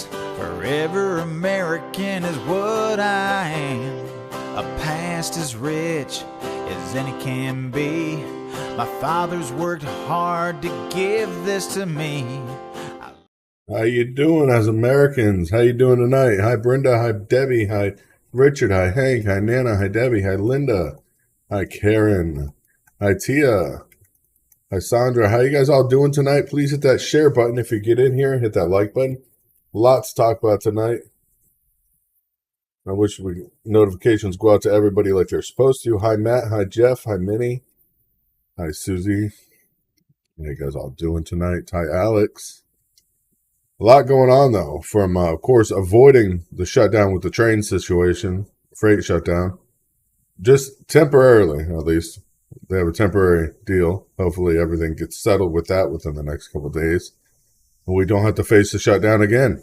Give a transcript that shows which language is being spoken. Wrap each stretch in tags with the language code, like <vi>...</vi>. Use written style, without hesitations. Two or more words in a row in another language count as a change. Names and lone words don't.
<en>Forever American is what I am. A past as rich as any can be. My father's worked hard to give this to me. How you doing as Americans? How you doing tonight? Hi Brenda, hi Debbie, hi Richard, hi Hank, hi Nana, hi Debbie, hi Linda, hi Karen, hi Tia, hi Sandra. How you guys all doing tonight? Please hit that share button if you get in here. Hit that like button. Lots to talk about tonight. I wish notifications go out to everybody like they're supposed to. Hi Matt, hi Jeff, hi Minnie, hi Susie. How you guys all doing tonight? Hi Alex. A lot going on though, from of course avoiding the shutdown with the train situation, freight shutdown, just temporarily at least. They have a temporary deal. Hopefully everything gets settled with that within the next couple of days, and we don't have to face the shutdown again.</en>